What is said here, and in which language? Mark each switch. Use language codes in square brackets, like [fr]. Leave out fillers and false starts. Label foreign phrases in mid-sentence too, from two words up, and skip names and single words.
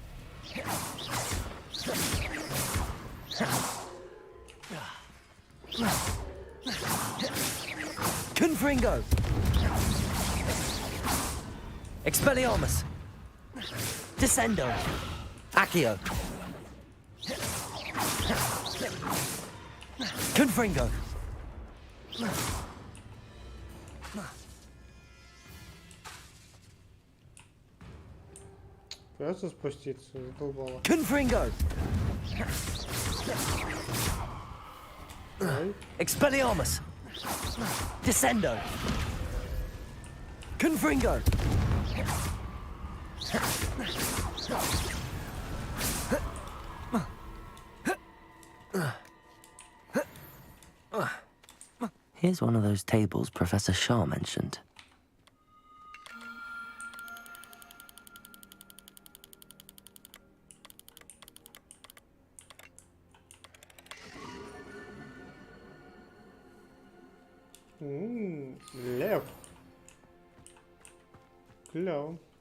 [la] Confringo! Expelliarmus! Descendo! Accio! Confringo! [ru] Просто спуститься, задолбало. [la] Confringo! Expelliarmus! Descendo! Confringo! [en] Here's one of those tables Professor Shaw mentioned. [ru] Лев. Клево.